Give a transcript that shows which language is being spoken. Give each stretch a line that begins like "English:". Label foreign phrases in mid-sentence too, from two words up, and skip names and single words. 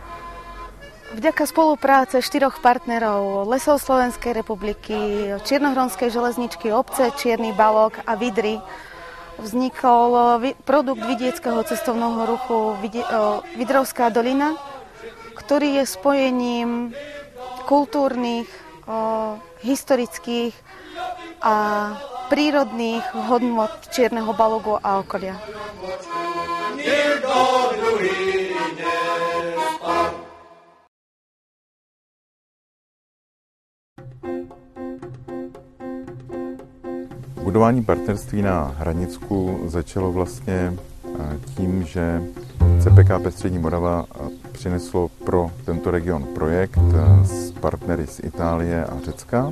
Slovak: Vďaka spolupráce 4 partnerov Lesov Slovenskej republiky, Čiernohronskej železničky, obce Čierny Balog a Vidry vznikol produkt vidieckého cestovného ruchu Vidrovská dolina, ktorý je spojením kultúrnych, historických a prírodných hodnot Čierneho Balogu a okolia.
Czech: Budování partnerství na Hranicku začalo vlastně tím, že CPKP Střední Morava přineslo pro tento region projekt s partnery z Itálie a Řecka.